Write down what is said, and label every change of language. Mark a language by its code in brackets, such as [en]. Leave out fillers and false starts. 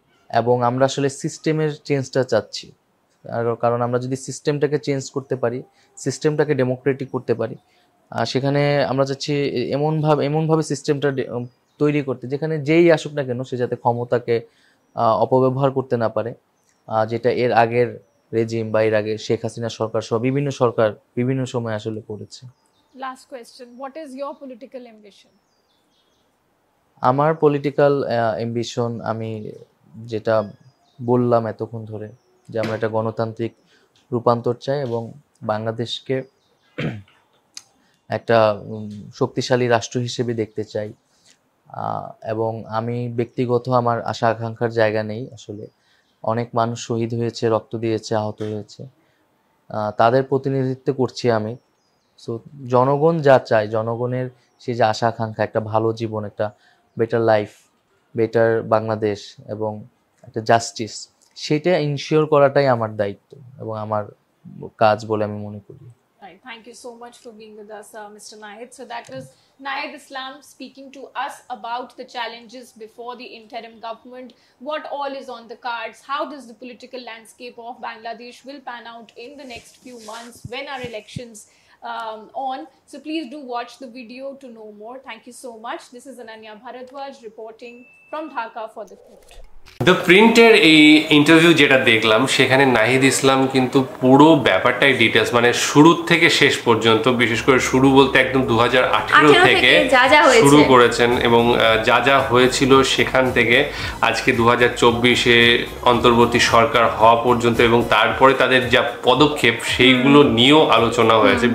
[bn] এবং আমরা আসলে সিস্টেমের চেঞ্জটা চাচ্ছি, কারণ আমরা যদি সিস্টেমটাকে চেঞ্জ করতে পারি, সিস্টেমটাকে ডেমোক্রেটিক করতে পারি, সেখানে আমরা চাচ্ছি এমনভাবে সিস্টেমটা তৈরি করতে যেখানে যেই আসুক না কেন সে যাতে ক্ষমতাকে অপব্যবহার করতে না পারে, যেটা এর আগের রেজিম বা এর আগে শেখ হাসিনা সরকার সহ বিভিন্ন সরকার বিভিন্ন সময় আসলে করেছে। [en] Last question, what is your political ambition? [bn] আমার পলিটিক্যাল অ্যাম্বিশন, আমি যেটা বললাম এতক্ষণ ধরে, যে আমরা একটা গণতান্ত্রিক রূপান্তর চাই এবং বাংলাদেশকে একটা শক্তিশালী রাষ্ট্র হিসেবে দেখতে চাই। এবং আমি ব্যক্তিগত আমার আশা আকাঙ্ক্ষার জায়গা নেই আসলে। অনেক মানুষ শহীদ হয়েছে, রক্ত দিয়েছে, আহত হয়েছে, তাদের প্রতিনিধিত্ব করছি আমি। সো জনগণ যা চায়, জনগণের সেই যে আশা আকাঙ্ক্ষা, একটা ভালো জীবন, একটা বেটার লাইফ, বেটার বাংলাদেশ এবং একটা জাস্টিস, সেটা ইনশিওর করাটাই আমার দায়িত্ব এবং আমার কাজ বলে আমি মনে করি। [en] Right. Thank you so much for being with us, Mr. Nahid. So that was Nahid Islam speaking to us about the challenges before the interim government, what all is on the cards, how does the political landscape of Bangladesh will pan out in the next few months when our elections on. So please do watch the video to know more. Thank you so much. This is Ananya Bharadwaj reporting from Dhaka for The Print. [bn] The প্রিন্টের এই interview যেটা দেখলাম, সেখানে নাহিদ ইসলাম কিন্তু পুরো ব্যাপারটাই details, মানে শুরু থেকে শেষ পর্যন্ত, বিশেষ করে শুরু বলতে একদম 2018 থেকে শুরু করেছেন এবং যা যা হয়েছিল সেখান থেকে আজকে 2024-এ অন্তর্বর্তী সরকার হওয়া পর্যন্ত এবং তারপরে তাদের যা পদক্ষেপ সেইগুলো নিয়েও আলোচনা হয়েছে।